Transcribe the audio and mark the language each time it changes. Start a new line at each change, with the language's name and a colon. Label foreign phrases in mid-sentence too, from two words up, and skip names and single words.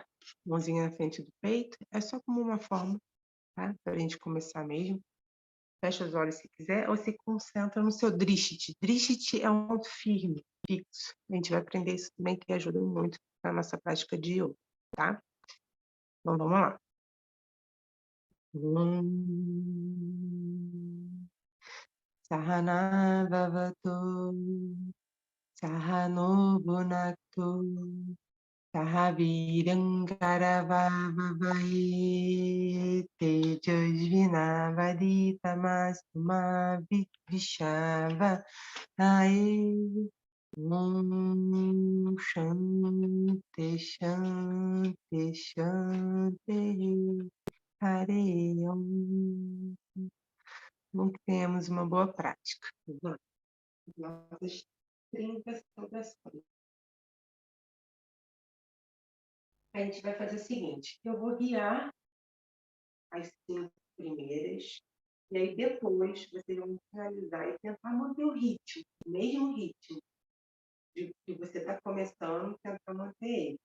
Portuguese: Mãozinha na frente do peito, é só como uma forma, tá? Para a gente começar mesmo. Fecha os olhos se quiser, ou se concentra no seu Drishti. Drishti é um ponto firme, fixo. A gente vai aprender isso também, que ajuda muito na nossa prática de yoga, tá? Então vamos lá.
Sanskrit: सह नाववतु सह नौ भुनक्तु सह वीर्यं करवावहै तेजस्वि नावधीतमस्तु मा विद्विषावहै ॐ शान्तिः शान्तिः शान्तिः हरि ॐ.
Portuguese: Bom que tenhamos uma boa prática. Vamos lá. Nossas 30 saudações. A gente vai fazer o seguinte, eu vou guiar as 5 primeiras, e aí depois vocês vão finalizar e tentar manter o ritmo, o mesmo ritmo que você está começando, tentar manter ele.